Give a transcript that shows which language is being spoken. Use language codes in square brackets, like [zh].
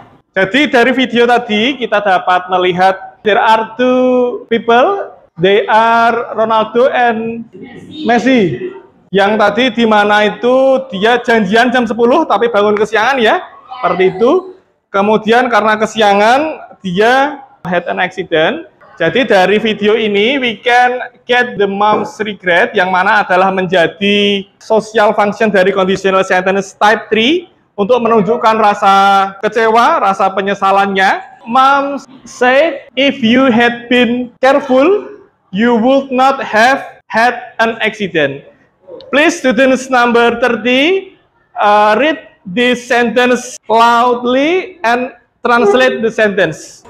[id] Jadi dari video tadi kita dapat melihat [en] there are 2 people, they are Ronaldo and Messi. [id] Yang tadi di mana itu dia janjian jam 10 tapi bangun kesiangan ya, seperti itu. Kemudian karena kesiangan dia [en] had an accident. [id] Jadi dari video ini [en] we can get the mom's regret, [id] yang mana adalah menjadi social function dari conditional sentence type 3 untuk menunjukkan rasa kecewa, rasa penyesalannya. [en] Mom said, if you had been careful, you would not have had an accident. Please, students number 30, read this sentence loudly and translate the sentence.